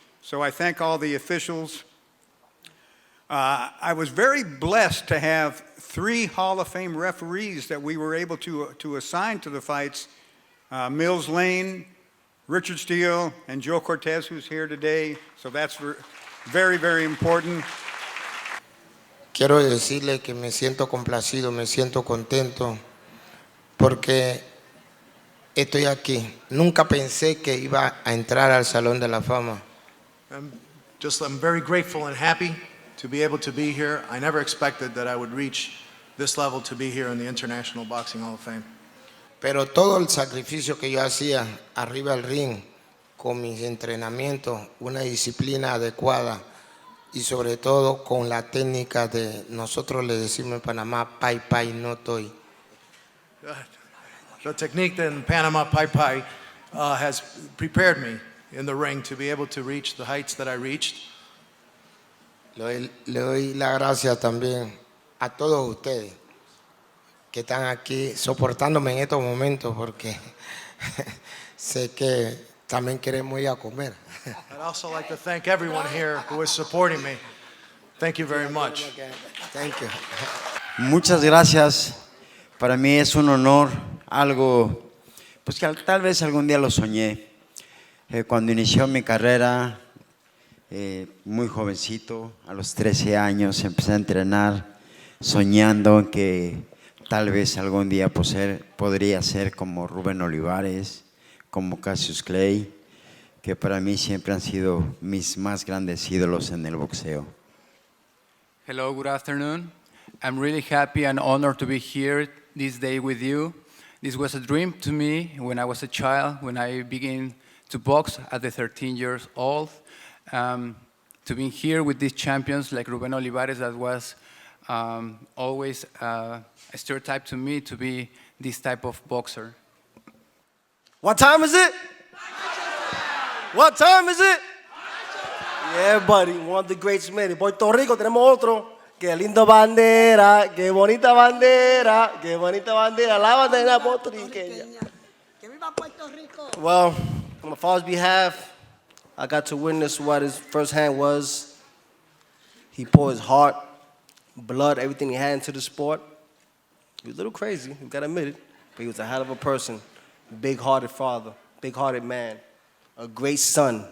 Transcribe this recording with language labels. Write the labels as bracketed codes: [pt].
[en] So I thank all the officials. I was very blessed to have 3 Hall of Fame referees that we were able to assign to the fights. Mills Lane, Richard Steele, and Joe Cortez, who's here today. So that's very, very important. [es] Quiero decirle que me siento complacido, me siento contento, porque estoy aquí. Nunca pensé que iba a entrar al Salón de la Fama. [en] I'm very grateful and happy to be able to be here. I never expected that I would reach this level to be here in the International Boxing Hall of Fame. [es] Pero todo el sacrificio que yo hacía arriba del ring, con mis entrenamientos, una disciplina adecuada, y sobre todo con la técnica de, nosotros le decimos en Panamá, pai pai no toy. [en] The technique in Panama Pai Pai has prepared me in the ring to be able to reach the heights that I reached. [es] Le doy la gracia también a todos ustedes que están aquí soportándome en estos momentos porque sé que también queremos ir a comer. [en] I'd also like to thank everyone here who is supporting me. Thank you very much. Thank you. [es] Muchas gracias. Para mí es un honor, algo pues que tal vez algún día lo soñé. Cuando inició mi carrera, muy jovencito, a los 13 años, empecé a entrenar soñando que tal vez algún día podría ser como Rubén Olivares, como Cassius Clay, que para mí siempre han sido mis más grandes ídolos en el boxeo. [en] Hello, good afternoon. I'm really happy and honored to be here this day with you. This was a dream to me when I was a child, when I began to box at the 13 years old. To be here with these champions like Rubén Olivares, that was always a stereotype to me to be this type of boxer. What time is it? What time is it? Yeah, buddy, one of the greats made it. [es] Puerto Rico tenemos otro. Qué linda bandera, qué bonita bandera, qué bonita bandera, la bandera puertorriqueña. Que viva Puerto Rico. [en] Well, on my father's behalf, I got to witness what his firsthand was. He poured his heart, blood, everything he had into the sport. He was a little crazy, you gotta admit it, but he was a hell of a person. Big-hearted father, big-hearted man, a great son.